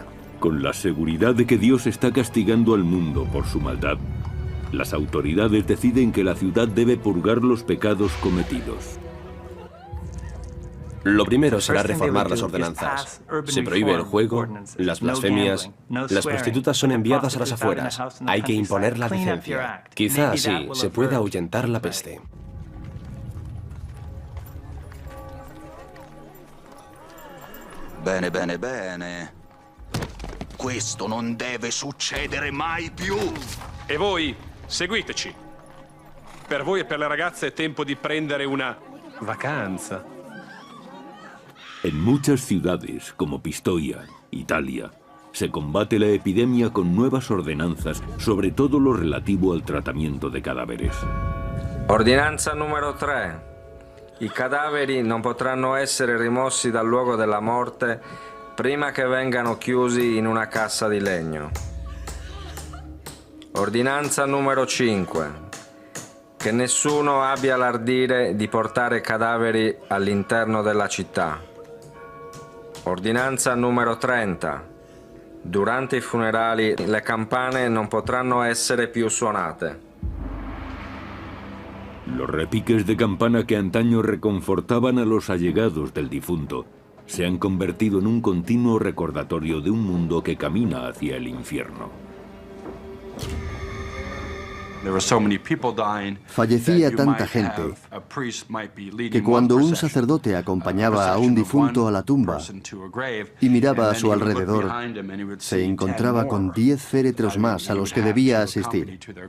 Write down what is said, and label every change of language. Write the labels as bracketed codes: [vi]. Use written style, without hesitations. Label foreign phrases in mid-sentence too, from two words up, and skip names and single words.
[es] Con la seguridad de que Dios está castigando al mundo por su maldad, las autoridades deciden que la ciudad debe purgar los pecados cometidos. Lo primero será reformar las ordenanzas. Se prohíbe el juego, las blasfemias, las prostitutas son enviadas a las afueras. Hay que imponer la licencia. Quizá así se pueda ahuyentar la peste. [it] Bene, bene, bene. Questo non deve succedere mai più. E voi, seguiteci. Per voi e per le ragazze è tempo di prendere una vacanza. [es] En muchas ciudades, como Pistoia, Italia, se combate la epidemia con nuevas ordenanzas, sobre todo lo relativo al tratamiento de cadáveres. [it] Ordinanza numero 3. I cadaveri non potranno essere rimossi dal luogo della morte prima che vengano chiusi in una cassa di legno. Ordinanza numero 5. Che nessuno abbia l'ardire di portare cadaveri all'interno della città. Ordinanza numero 30. Durante i funerali le campane non potranno essere più suonate. [es] Los repiques de campana que antaño reconfortaban a los allegados del difunto se han convertido en un continuo recordatorio de un mundo que camina hacia el infierno. Fallecía tanta gente que cuando un sacerdote acompañaba a un difunto a la tumba y miraba a su alrededor, se encontraba con 10 féretros más a los que debía asistir.